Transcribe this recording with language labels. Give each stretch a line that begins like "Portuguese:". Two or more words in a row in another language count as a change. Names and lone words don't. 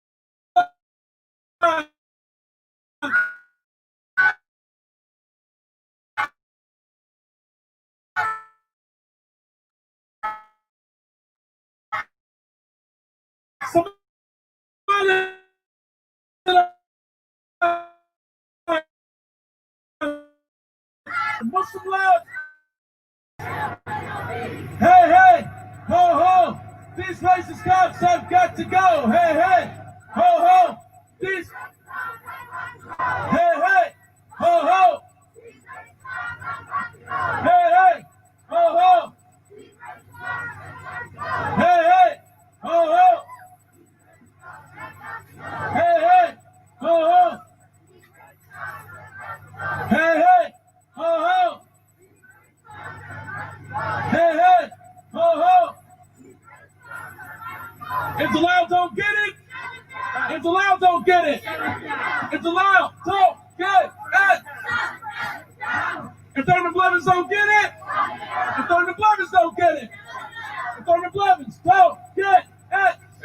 English: Somali Muslim lives. Hey, hey, ho, ho, these racist cops have got to go. Hey, hey, ho, ho, these. Hey, hey, ho, ho. Hey, hey, ho, ho. Hey, hey, ho, ho. Hey, hey, ho, ho. Hey, hey, ho, ho. Hey, hey, ho, ho. If DOLAL don't get it, if DOLAL don't get it, if DOLAL don't get it, if Thurman Blevins don't get it, if Thurman Blevins don't get it, if Thurman Blevins don't get it,